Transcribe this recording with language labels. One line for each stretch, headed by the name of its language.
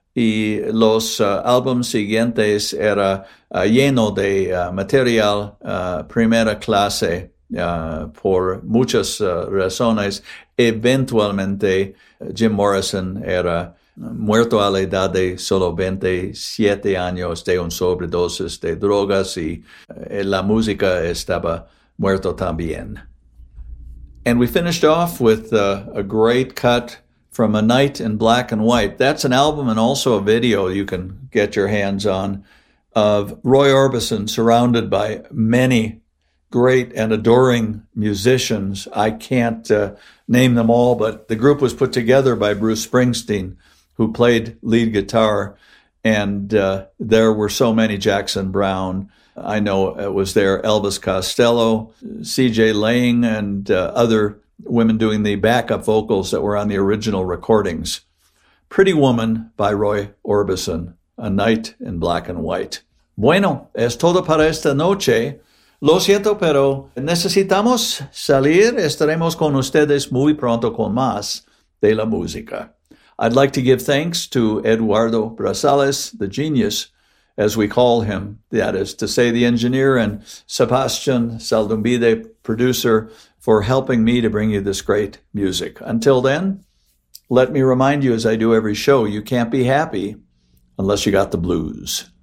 Spanish: Y los álbumes siguientes era lleno de material primera clase por muchas razones. Eventualmente, Jim Morrison era muerto a la edad de solo 27 años de un sobredosis de drogas y la música estaba muerto también.
English: And we finished off with a great cut from A Night in Black and White. That's an album and also a video you can get your hands on of Roy Orbison surrounded by many great and adoring musicians. I can't name them all, but the group was put together by Bruce Springsteen, who played lead guitar. And there were so many Jackson Browne. I know it was there, Elvis Costello, CJ Lang, and other women doing the backup vocals that were on the original recordings. Pretty Woman by Roy Orbison, A Night in Black and White.
Spanish: Bueno, es todo para esta noche. Lo siento, pero necesitamos salir. Estaremos con ustedes muy pronto con más de la música.
English: I'd like to give thanks to Eduardo Brazales, the genius, as we call him, that is to say, the engineer, and Sebastian Saldumbide, producer, for helping me to bring you this great music. Until then, let me remind you, as I do every show, you can't be happy unless you got the blues.